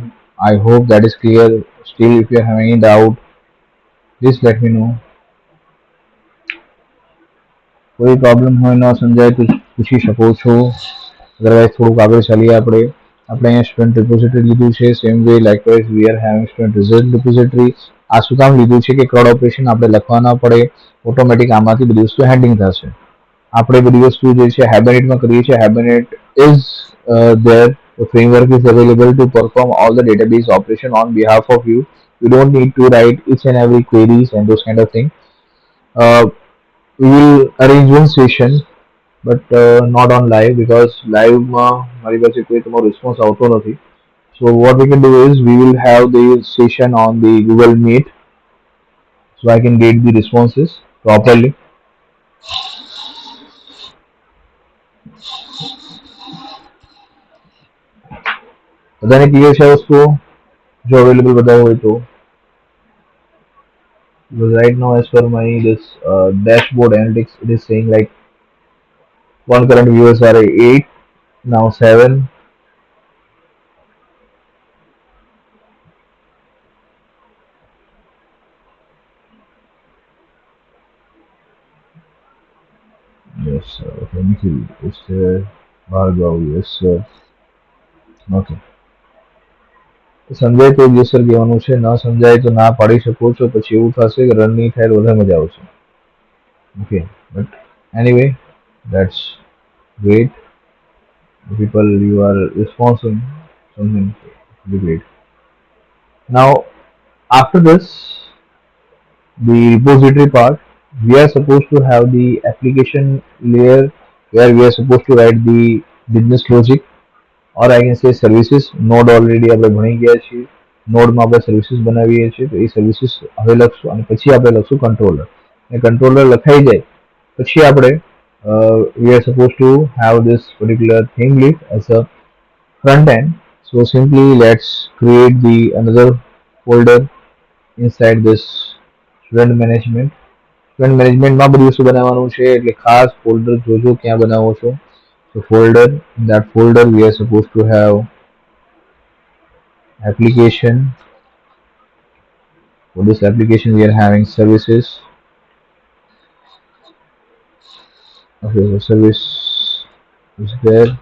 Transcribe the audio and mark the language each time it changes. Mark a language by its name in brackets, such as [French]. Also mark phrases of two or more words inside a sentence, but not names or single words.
[English] I hope that is clear. Still, if you are having any doubt, please let me know. [Gujarati] કોઈ પ્રોબ્લેમ હોય ન સમજાય તો પૂછી શકો છો. અદરવાઇઝ થોડુંક આગળ ચાલીએ આપણે. આપણે અહીંયા સ્ટુડન્ટ રિપોઝિટરી લીધું છે. [English] same way likewise we are having student result repository. [Gujarati] આ શું કામ લીધું છે કે [English] CRUD operation [Gujarati] આપણે લખવા ન પડે, ઓટોમેટિક આમાંથી બધી વસ્તુ હેન્ડલિંગ થશે. આપણે બધી વસ્તુ જે છે હાઇબરનેટમાં કરીએ છીએ. [English] Hibernate is there. The framework is available to perform all the database operation on behalf of you. You don't need to write each and every queries and those kind of thing. Uh, we will arrange one session, but not on live because live [Gujarati] મારી પાસે કોઈ તમારો response આવતો નથી. [English] So what we can do is we will have the session on the Google Meet, so I can get the responses properly. [Gujarati] બધાને ક્લિયર છે વસ્તુઓ? જો અવેલેબલ બધા હોય તો. [English] Because right now, as per my this dashboard analytics, it is saying like one current viewers are 8, now 7. Yes, sir. Thank you. Yes, sir. Bhargav, yes, sir. Okay. [Gujarati] સમજાય તો [English] yes sir [Gujarati] કહેવાનું છે, ન સમજાય તો ના પાડી શકો છો. પછી એવું થશે કે રન નહીં થાય તો વધારે મજા આવશે. [English] Okay, but anyway, that's great. People, you are responding something really great. Now, after this, the repository part, we are supposed to have the application layer where we are supposed to write the business logic, or I can say services. [Gujarati] Node already આપણે ભણી ગયા છીએ. નોડમાં આપણે સર્વિસીસ બનાવીએ છીએ, તો એ સર્વિસીસ હવે લખશું અને પછી આપણે લખશું કંટ્રોલર. અને કંટ્રોલર લખાઈ જાય પછી આપણે [English] we are supposed to have this particular theme list as a front end. So simply let's create the another folder inside this student management. [Gujarati] સ્ટુડન્ટ મેનેજમેન્ટમાં બધી વસ્તુ બનાવવાનું છે એટલે ખાસ ફોલ્ડર જોજો ક્યાં બનાવો છો. [English] So folder, in that folder we are supposed to have application. For this application we are having services. Okay, so service is there.